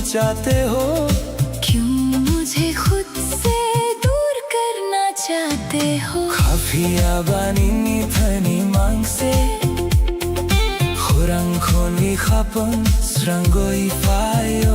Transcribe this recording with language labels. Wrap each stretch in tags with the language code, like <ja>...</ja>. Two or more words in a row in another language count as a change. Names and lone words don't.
<hi>जाते हो? क्यों मुझे खुद से दूर करना चाहते हो?</hi> <trp>Khafia banini thani mangse Khurang khoni khapon srangoi fayo</trp>